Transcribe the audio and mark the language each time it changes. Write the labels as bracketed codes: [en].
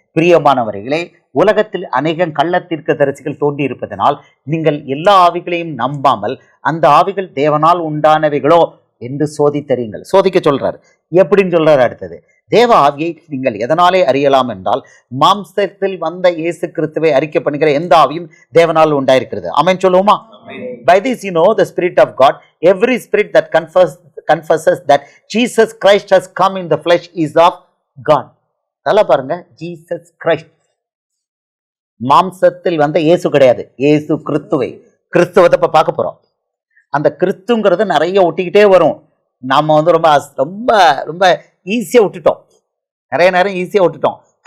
[ta] பிரியமானவர்களே, உலகத்தில் அநேக கள்ளத்தீர்க்கதரிசிகள் தோன்றி இருப்பதனால் நீங்கள் எல்லா ஆவிகளையும் நம்பாமல் அந்த ஆவிகள் தேவனால் உண்டானவைகளோ என்று சோதித்தறியுங்கள். சோதிக்க சொல்றாரு. எப்படின்னு சொல்றாரு? அடுத்தது, தேவ ஆவியை நீங்கள் எதனாலே அறியலாம் என்றால், மாம்சத்தில் வந்த இயேசு கிறிஸ்துவை அறிக்கை பண்ணுகிற எந்த ஆவியும் தேவனால் உண்டாயிருக்கிறது. ஆமென் சொல்லுவோமா? [en] By this you know the spirit of God. Every spirit that confesses that Jesus Christ has come in the flesh is of God. [ta] நல்லா பாருங்க, ஜீசஸ் கிரைஸ்ட். மாம்சத்தில் வந்த இயேசு கிடையாது, இயேசு கிறிஸ்துவத்தை இப்ப பார்க்க போறோம். அந்த கிறிஸ்துங்கிறது நிறைய ஒட்டிக்கிட்டே வரும். நாம ரொம்ப ரொம்ப ரொம்ப ஈஸியா விட்டுட்டோம், நிறைய நேரம் ஈஸியா விட்டுட்டோம்.